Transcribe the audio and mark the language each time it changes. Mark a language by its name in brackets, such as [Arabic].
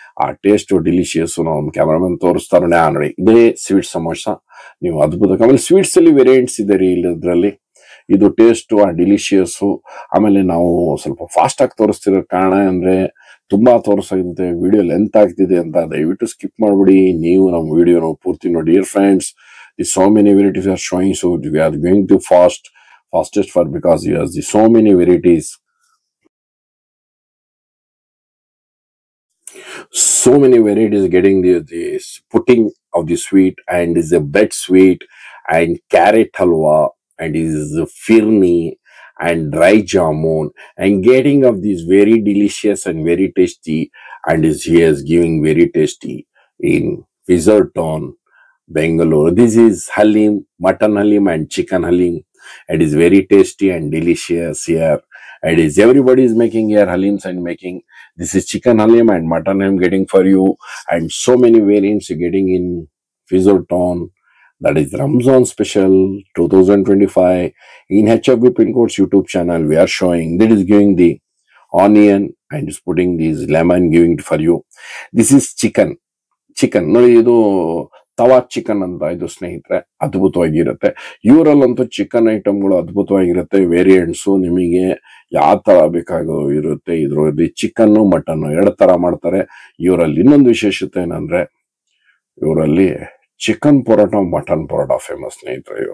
[Kannada] ಆ taste delicious. ನಾವು cameraman ತೋರಿಸ್ತಾರೆ ನೋಡಿ, ಇದೇ ಸ್ವೀಟ್ ಸಮೋಸ. ನೀವು ಅದ್ಭುತ. ಆಮೇಲೆ ಸ್ವೀಟ್ಸ್ ಅಲ್ಲಿ ವೇರಿಯಂಟ್ಸ್ ಇದೆ ರೀ ಇಲ್ಲದ್ರಲ್ಲಿ. ಇದು ಟೇಸ್ಟ್ ಆ ಡಿಲಿಷಿಯಸ್. ಆಮೇಲೆ ನಾವು ಸ್ವಲ್ಪ ಫಾಸ್ಟ್ ಆಗಿ ತೋರಿಸ್ತಿರೋ ಕಾರಣ ಅಂದ್ರೆ ತುಂಬಾ ತೋರಿಸಾಗುತ್ತೆ, ವಿಡಿಯೋ ಲೆಂತ್ ಆಗ್ತಿದೆ ಅಂತ. ದಯವಿಟ್ಟು ಸ್ಕಿಪ್ ಮಾಡ್ಬಿಡಿ, ನೀವು ನಮ್ಮ ವಿಡಿಯೋನ ಪೂರ್ತಿ ನೋಡಿ. [English] Dear friends, the so many varieties are showing, so we are going to fastest for because we have the so many varieties. So many varieties getting the pudding of the sweet, and is a bread sweet, and carrot halwa, and is firni, and dry jamun, and getting of these very delicious and very tasty, and is here giving very tasty in Fisherton, Bangalore. This is halim, mutton halim and chicken halim. It is very tasty and delicious here. It is everybody is making here halims and making. This is chicken halim and mutton halim getting for you, and so many variants getting in Fisherton. That is Ramzan special 2025 in HFB Pin Codes YouTube channel. We are showing that is giving the onion and is putting this lemon giving for you. This is [Kannada] chicken ನೋಡಿ, ಇದು ತವಾ chicken ಅಂತ ಇದು ಸ್ನೇಹಿತರೆ, ಅದ್ಭುತವಾಗಿರುತ್ತೆ. ಇವರಲ್ಲಂತೂ chicken ಐಟಮ್ಗಳು ಅದ್ಭುತವಾಗಿರುತ್ತೆ. Variants ನಿಮಗೆ ಯಾವ ತರ ಬೇಕಾಗೋ ಇರುತ್ತೆ. ಇದರಲ್ಲಿ ಚಿಕನ್ ಮಟನ್ ಎರಡು ತರ ಮಾಡ್ತಾರೆ. ಇವರಲ್ಲಿ ಇನ್ನೊಂದು ವಿಶೇಷತೆ ಏನಂದ್ರೆ, ಇವರಲ್ಲಿ chicken paratha, mutton paratha famous ಸ್ನೇಹಿತರೆ.